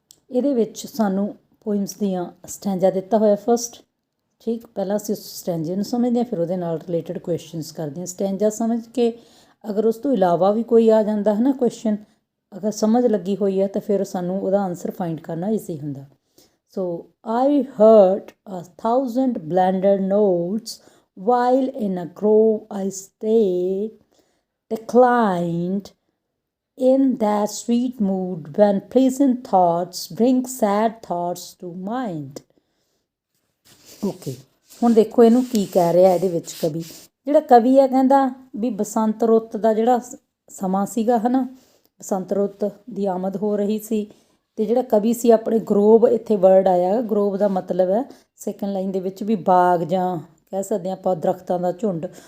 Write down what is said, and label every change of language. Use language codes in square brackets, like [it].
[pa] ਇਹਦੇ ਵਿੱਚ ਸਾਨੂੰ ਪੋਇਮਸ ਦੀਆਂ ਸਟੈਂਜਾ ਦਿੱਤਾ ਹੋਇਆ ਫਸਟ। ਠੀਕ, ਪਹਿਲਾਂ ਅਸੀਂ ਉਸ ਸਟੈਂਜੇ ਨੂੰ ਸਮਝਦੇ ਹਾਂ, ਫਿਰ ਉਹਦੇ ਨਾਲ ਰਿਲੇਟਡ ਕੁਐਸਚਨਸ ਕਰਦੇ ਹਾਂ। ਸਟੈਂਜਾ ਸਮਝ ਕੇ ਅਗਰ ਉਸ ਤੋਂ ਇਲਾਵਾ ਵੀ ਕੋਈ ਆ ਜਾਂਦਾ ਹੈ ਨਾ ਕੁਐਸਚਨ, ਅਗਰ ਸਮਝ ਲੱਗੀ ਹੋਈ ਹੈ ਤਾਂ ਫਿਰ ਸਾਨੂੰ ਉਹਦਾ ਆਨਸਰ ਫਾਈਂਡ ਕਰਨਾ ਈਜ਼ੀ ਹੁੰਦਾ। [en] So I heard 1,000 blended notes while in a grove I stayed, declined in that sweet mood when pleasant thoughts bring sad thoughts to mind. [pa] Okay, ਹੁਣ ਦੇਖੋ ਇਹਨੂੰ ਕੀ ਕਹਿ ਰਿਹਾ ਇਹਦੇ ਵਿੱਚ ਕਵੀ। ਜਿਹੜਾ ਕਵੀ ਹੈ ਕਹਿੰਦਾ ਵੀ ਬਸੰਤ ਰੁੱਤ ਦਾ ਜਿਹੜਾ ਸਮਾਂ ਸੀਗਾ ਹੈ ਨਾ, ਬਸੰਤ ਰੁੱਤ ਦੀ ਆਮਦ ਹੋ ਰਹੀ ਸੀ ਅਤੇ ਜਿਹੜਾ ਕਵੀ ਸੀ ਆਪਣੇ ਗਰੋਵ, ਇੱਥੇ ਵਰਡ ਆਇਆ ਗਰੋਵ ਦਾ ਮਤਲਬ ਹੈ ਸੈਕਿੰਡ ਲਾਈਨ ਦੇ ਵਿੱਚ ਵੀ ਬਾਗ ਜਾਂ ਕਹਿ ਸਕਦੇ ਹਾਂ ਆਪਾਂ ਦਰਖਤਾਂ ਦਾ ਝੁੰਡ।